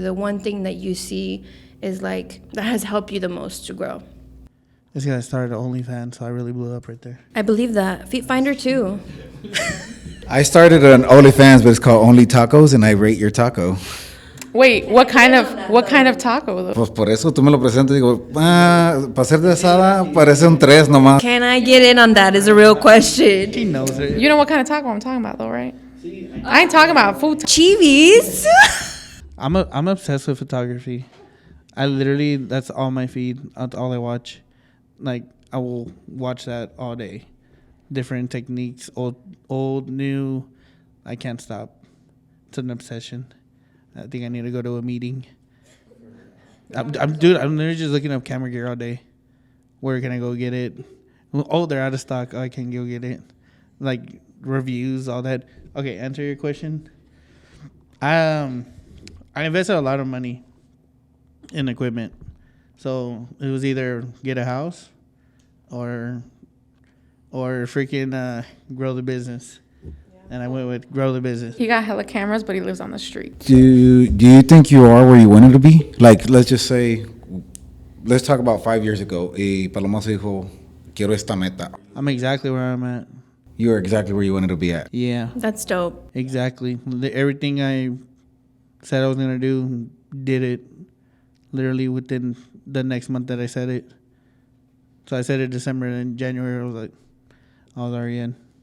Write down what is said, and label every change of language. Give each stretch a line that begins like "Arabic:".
English: The one thing that you see is like that has helped you the most to grow. This guy started OnlyFans, so I really blew up right there. I believe that. Feet Finder too. I started an OnlyFans, but it's called Only Tacos, and I rate your taco. Wait, what kind of taco though?
Spanish: Pues por eso tú me lo presentas y digo, para ser de asada parece un 3 nomás.
English: Can I get in on that? Is a real question. He knows it. You know what kind of taco I'm talking about though, right? I ain't talking about food. Chivis. I'm obsessed with photography. I literally, that's all my feed. That's all I watch. Like, I will watch that all day. Different techniques, old, new. I can't stop. It's an obsession. I think I need to go to a meeting. I'm literally just looking up camera gear all day. Where can I go get it? Oh, they're out of stock. Oh, I can go get it. Like reviews, all that. Okay, answer your question. I invested a lot of money in equipment. So it was either get a house or freaking grow the business. And I went with grow the business. He got hella cameras, but he lives on the street. Do you think you are where you wanted to be? Like, let's just say, let's talk about 5 years ago.
Spanish: Y Palomazo dijo, quiero esta meta.
English: I'm exactly where I'm at. You are exactly where you wanted to be at. Yeah, That's dope. exactly. Everything I said I was going to do, did it literally within the next month that I said it. So I said it December, and in January I was already in.